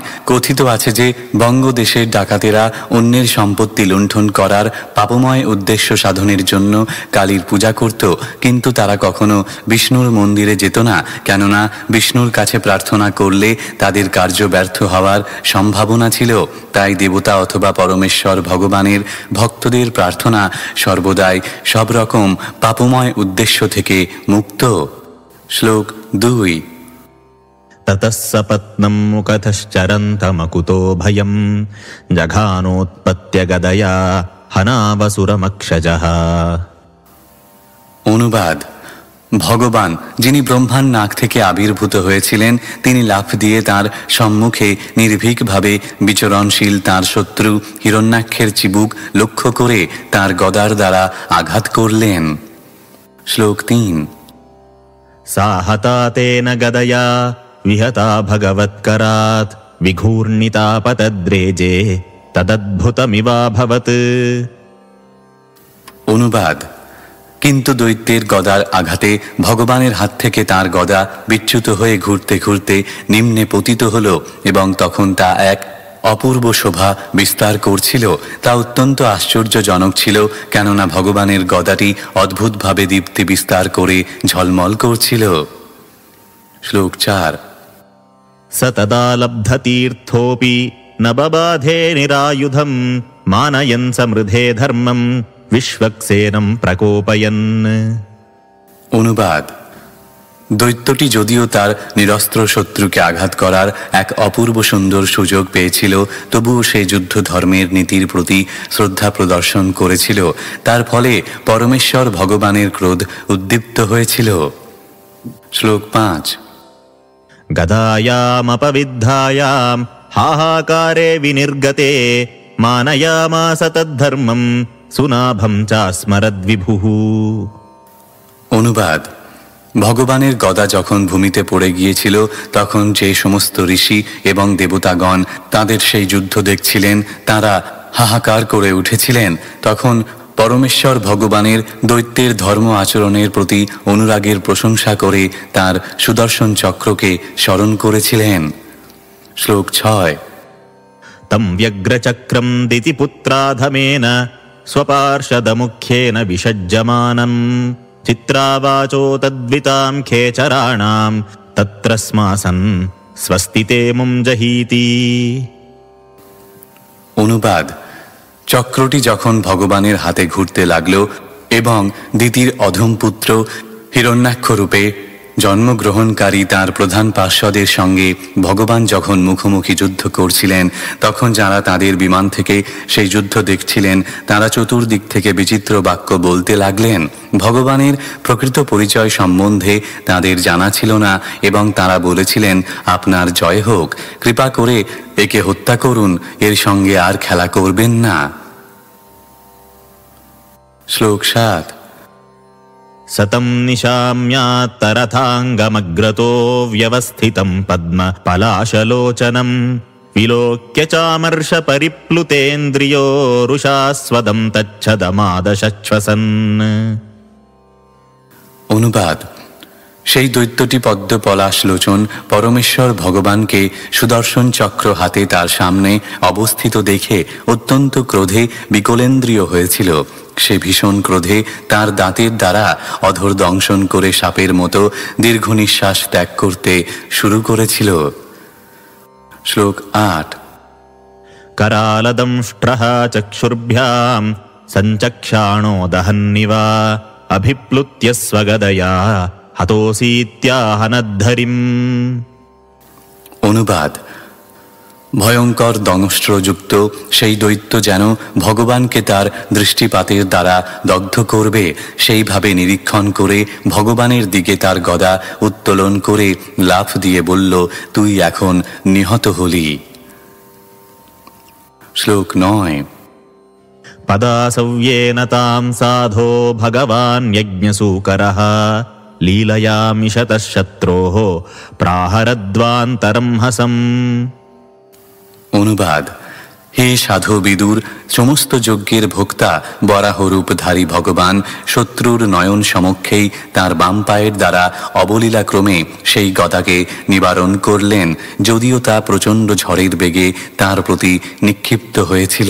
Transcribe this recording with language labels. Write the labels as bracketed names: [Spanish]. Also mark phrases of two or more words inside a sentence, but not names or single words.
[Bangla] কথিত আছে যে বঙ্গদেশের ডাকাতেরা অন্যের সম্পত্তি লুণ্ঠন করার পাপময় উদ্দেশ্য সাধনের জন্য কালীর পূজা করত, কিন্তু তারা কখনো বিষ্ণুর মন্দিরে যেত না, কেননা বিষ্ণুর কাছে প্রার্থনা করলে তাদের কার্য ব্যর্থ হওয়ার সম্ভাবনা ছিল। তাই দেবতা অথবা পরমেশ্বর ভগবানের ভক্তদের প্রার্থনা সর্বদাই সব রকম পাপময় উদ্দেশ্য থেকে মুক্ত। শ্লোক 2। [Sanskrit] ततः सपत्नं मुखतश्चरन्तमकुतो भयं जघानोत्पत्य गदया हनावसुरमक्षजः। [Bangla] অনুবাদ। ভগবান, যিনি ব্রহ্মার নাক থেকে আবির্ভূত হয়েছিলেন, তিনি লাফ দিয়ে তাঁর সম্মুখে নির্ভীকভাবে বিচরণশীল তাঁর শত্রু হিরণ্যাক্ষের চিবুক লক্ষ্য করে তাঁর গদার দ্বারা আঘাত করলেন। শ্লোক 3। [Sanskrit] सा हता तेन गदया विहता भगवत्करात् विघूर्णिता पतद्रेजे तदद्भुतमिवाभवत्। [Bangla] অনুবাদ। কিন্তু দৈত্যের গদার আঘাতে ভগবানের হাত থেকে তার গদা বিচ্যুত হয়ে ঘুরতে ঘুরতে নিম্নে পতিত হল এবং তখন তা এক অপূর্ব শোভা বিস্তার করছিল। তা অত্যন্ত আশ্চর্যজনক ছিল, কেননা ভগবানের গদাটি অদ্ভুতভাবে দীপ্তি বিস্তার করে ঝলমল করছিল। শ্লোক 4। [Sanskrit] स तदा लब्धतीर्थोऽपि न बबाधे निरायुधं मानयन् समृद्धे धर्मं विश्वक्सेनं प्रकोपयन्। [Bangla] অনুবাদ। দৈত্যটি যদিও তার নিরস্ত্র শত্রুকে আঘাত করার এক অপূর্ব সুন্দর সুযোগ পেয়েছিল, তবুও সে যুদ্ধ ধর্মের নীতির প্রতি শ্রদ্ধা প্রদর্শন করেছিল। তার ফলে পরমেশ্বর ভগবানের ক্রোধ উদ্দীপ্ত হয়েছিল। শ্লোক 5। [Sanskrit] गदायामपविद्धायां हाहाकारे विनिर्गते मानयामास तद्धर्मं सुनाभं चास्मरद्विभुः। [Bangla] অনুবাদ। ভগবানের গদা যখন ভূমিতে পড়ে গিয়েছিল তখন যে সমস্ত ঋষি এবং দেবতাগণ তাদের সেই যুদ্ধ দেখছিলেন তারা হাহাকার করে উঠেছিলেন। তখন পরমেশ্বর ভগবানের দৈত্যের ধর্ম আচরণের প্রতি অনুরাগের প্রশংসা করে তার সুদর্শন চক্রকে স্মরণ করেছিলেন। শ্লোক 6। [Sanskrit] तं व्यग्रचक्रं दितिपुत्राधमेन स्वपार्षदमुख्येन विषज्यमानं चित्रावाचो तद्वितां खेचराणां तत्र स्मासन् स्वस्ति ते मुं जहीति। [Bangla] অনুবাদ। চক্রটি যখন ভগবানের হাতে ঘুরতে লাগল এবং দিতির অধমপুত্র হিরণ্যাক্ষ রূপে জন্মগ্রহণকারী তার প্রধান পার্শ্বদের সঙ্গে ভগবান যখন মুখোমুখি যুদ্ধ করছিলেন, তখন যারা তাদের বিমান থেকে সেই যুদ্ধ দেখছিলেন তারা চতুর্দিক থেকে বিচিত্র বাক্য বলতে লাগলেন। ভগবানের প্রকৃত পরিচয় সম্বন্ধে তাদের জানা ছিল না এবং তারা বলেছিলেন, আপনার জয় হোক, কৃপা করে একে হত্যা করুন, এর সঙ্গে আর খেলা করবেন না। শ্লোক 7। [Sanskrit] सतं निशाम्यात्तरथाङ्गमग्रतो व्यवस्थितं पद्म पलाशलोचनं विलोक्य चामर्षपरिप्लुतेन्द्रियो रुषास्वदं तच्छदमादशश्वसन्। [Bangla] অনুবাদ। সেই দৈত্যটি পদ্ম পলাশলোচন পরমেশ্বর ভগবানকে সুদর্শন চক্র হাতে তার সামনে অবস্থিত দেখে অত্যন্ত ক্রোধে বিকলেন্দ্রিয় হয়েছিল। সে ভীষণ ক্রোধে তার দাঁতের দ্বারা অধর দংশন করে সাপের মতো দীর্ঘ নিঃশ্বাস ত্যাগ করতে শুরু করেছিল। শ্লোক 8। [Sanskrit] करालदंष्ट्रः चक्षुर्भ्यां सञ्चक्षाणो दहन्निव अभिप्लुत्य स्वगदया हतोऽसीत्याहनद्धरिम्। [Bangla] অনুবাদ। ভয়ঙ্কর দংষ্ট্রযুক্ত সেই দৈত্য যেন ভগবানকে তার দৃষ্টিপাতের দ্বারা দগ্ধ করবে সেইভাবে নিরীক্ষণ করে ভগবানের দিকে তার গদা উত্তোলন করে লাফ দিয়ে বলল, তুই এখন নিহত হলি। শ্লোক 9। [Sanskrit] पदासव्येन तां साधो भगवान् यज्ञसूकरः लीलयामिषतः शत्रोः प्राहरद्वान्तरं हसम्। [Bangla] অনুবাদ। হে সাধু বিদুর, সমস্ত যজ্ঞের ভোক্তা বরাহরূপধারী ভগবান শত্রুর নয়ন সমক্ষেই তার বাম পায়ের দ্বারা অবলীলাক্রমে সেই গদাকে নিবারণ করলেন, যদিও তা প্রচণ্ড ঝড়ের বেগে তার প্রতি নিক্ষিপ্ত হয়েছিল।